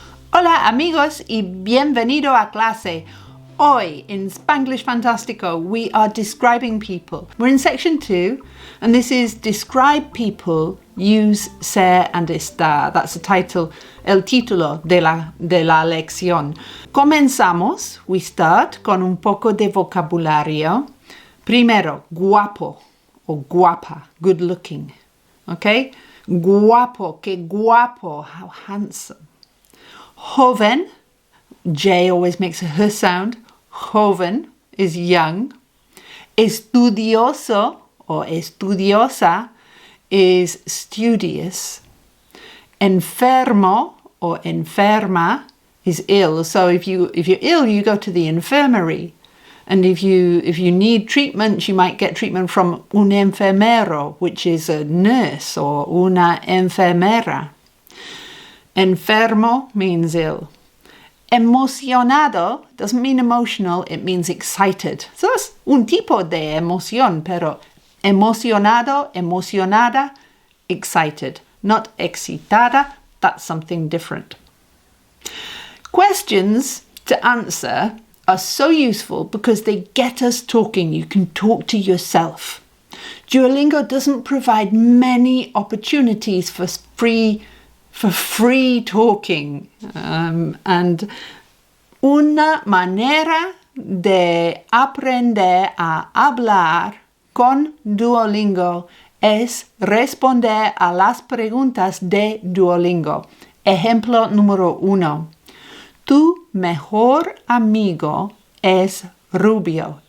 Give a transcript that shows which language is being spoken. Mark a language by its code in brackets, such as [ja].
[es] Hola amigos y bienvenido a clase. [en] Hoy in Spanglish Fantastico we are describing people. We're in section 2 and this is describe people, use ser and estar. That's the title, [es] el título de la lección. Comenzamos, [en] we start [es] con un poco de vocabulario. Primero, guapo o guapa, [en] good looking. Okay? [es] Guapo, que guapo, [en] how handsome. Joven, J always makes a H sound. Joven is young. Estudioso or estudiosa is studious. Enfermo or enferma is ill. So if you're ill, you go to the infirmary. And if you need treatment, you might get treatment from un enfermero, which is a nurse, or una enfermera. Enfermo means ill. Emocionado doesn't mean emotional, it means excited. [es] So es un tipo de emoción, pero emocionado, emocionada, excited. [en] Not excitada, that's something different. Questions to answer are so useful because they get us talking. You can talk to yourself. Duolingo doesn't provide many opportunities for free talking. [es] And una manera de aprender a hablar con Duolingo es responder a las preguntas de Duolingo. Ejemplo número 1. Tu mejor amigo es rubio.